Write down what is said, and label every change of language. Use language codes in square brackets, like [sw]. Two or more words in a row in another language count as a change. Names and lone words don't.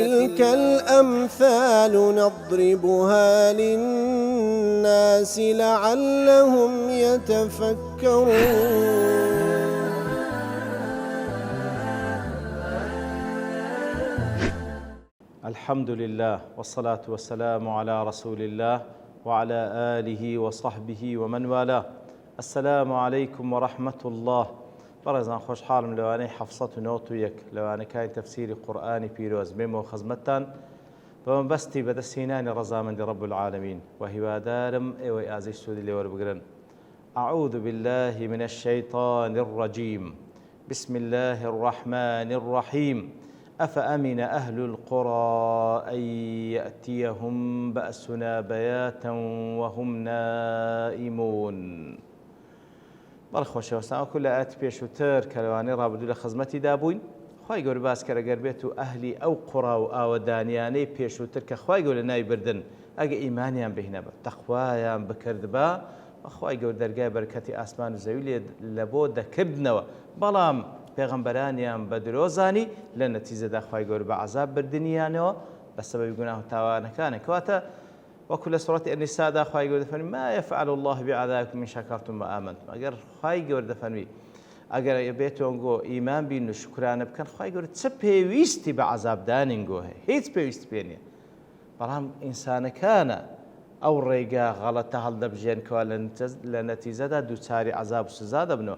[ar] وتلك الأمثال نضربها للناس لعلهم يتفكرون. الحمد لله والصلاة والسلام على رسول الله وعلى آله وصحبه ومن والاه. السلام عليكم ورحمة الله. [ckb] بەڕێزان خۆشحاڵم لەوانەی 1991 لەوانە کاین تەفسیری قورئانی پیرۆز بێمەوە خزمەتتان بەمەبەستی بەدەستهێنانی ڕەزامەندی [ar] رب العالمین [ckb] و هیوادارم ئێوەی ئازیز سوودی لێ وەربگرن. [ar] أعوذ بالله من الشيطان الرجيم بسم الله الرحمن الرحيم أفأمن أهل القرى أن يأتيهم بأسنا بياتا وهم نائمون. [ckb] بەڵخۆشەوەستان وەکو لە ئاەتی پێشووتر کە لەوانەی ڕابردوو لە خزمەتی دابووین، خوای گەورە باس کە ئەگەر بێت و ئەهلی ئەو قوڕا و ئاوەدانیانەی پێشووتر کە خوای گەورە ناوی بردن ئەگە ئیمانیان بهێنە بە تەخوایان بکردبا خوای گەورە دەرگای بەرەکەتی ئاسمان و زەوی لە بۆ دەکردنەوە، بەڵام پێغەمبەرانیان بە درۆزانی لە نەتیجەدا خوای گەورە بە عەزاب بردنیانەوە بە سەبەبی گوناه و تاوانەکانە. کەواتە وەکو لە سوڕەتی ئەنیسادا خوای گەورە دەفەرمێ [ar] ما يفعل الله بعذابكم إن شكرتم وآمنتم. [ckb] ئەگەر خوای گەورە دەفەرمی ئەگەر بێتۆنگۆ ئیمان بین و شکرانە بکەن خوای گەورە چه پێویستی بە عەزابدانینگۆ هەیە؟ هیچ پێویستی پێ نییە. بەڵام ئینسانەکانە ئەو ڕێگا غەڵەتە هەڵدەبژێنکەوە لە نەتیجەدا دووچاری عەزاب و سزا دەبنەوە.